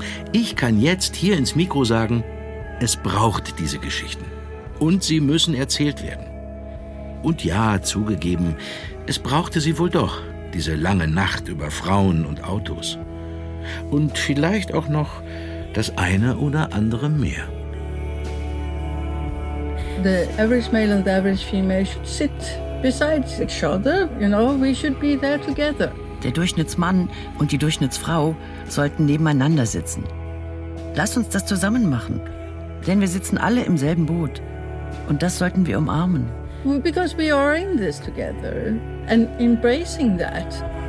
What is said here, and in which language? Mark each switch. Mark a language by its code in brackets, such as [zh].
[de] Ich kann jetzt hier ins Mikro sagen, es braucht diese Geschichten. Und sie müssen erzählt werden. Und ja, zugegeben, es brauchte sie wohl doch, diese lange Nacht über Frauen und Autos. Und vielleicht auch noch das eine oder andere mehr. [en] The average male and the average female should sit beside each other, you know, we should be there together. [de] Der Durchschnittsmann und die Durchschnittsfrau sollten nebeneinander sitzen. Lass uns das zusammen machen, denn wir sitzen alle im selben Boot und das sollten wir umarmen. [en] Because we are in this together and embracing that.